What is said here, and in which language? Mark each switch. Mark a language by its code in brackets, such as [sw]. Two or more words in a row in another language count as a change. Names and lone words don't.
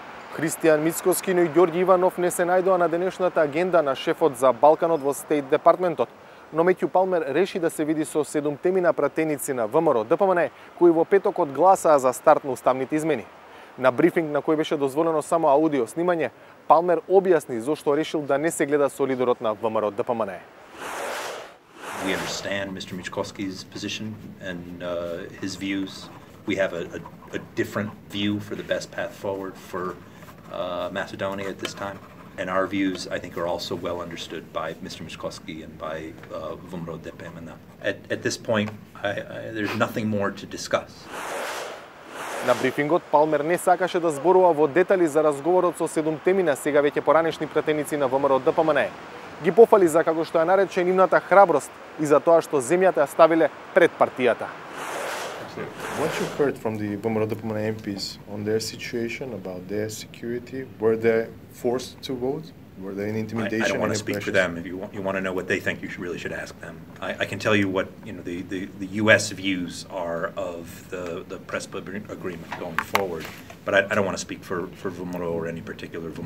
[mk] Христијан Мицкоски и Ѓорѓи Иванов не се најдоа на денешната агенда на шефот за Балканот во Стейт Департментот, но Метју Палмер реши да се види со 7 пратеници на ВМРО ДПМН, кои во петокот гласаа за старт на уставните измени. На брифинг на кој беше дозволено само аудио снимање, Палмер објасни зошто решил да не се гледа со лидерот на ВМРО ДПМН. [en] We understand Mr. Mickoski's position and his views. We have a different view for the best path forward for Macedonia at this time. And our views, I think, are also well understood by Mr. Mickoski and by ВМРО ДПМН. At this point, there's nothing more to discuss. [mk] На брифингот Палмер не сакаше да зборува во детали за разговорот со 7 сега веќе поранешни пратеници на ВМРО ДПМН. Ги пофали за како што ја нарече нивната храброст и за тоа што земјата ја ставиле пред партијата. [en] What you heard from the ВМРО ДПМН MPs on their situation about their security? Were they forced to vote? Were there any intimidation? I don't want to speak for them. If you want to know what they think, you really should ask them. I can tell you what the U.S. views are of the Prespa agreement going forward, but I don't want to speak for VMRO or any particular VMRO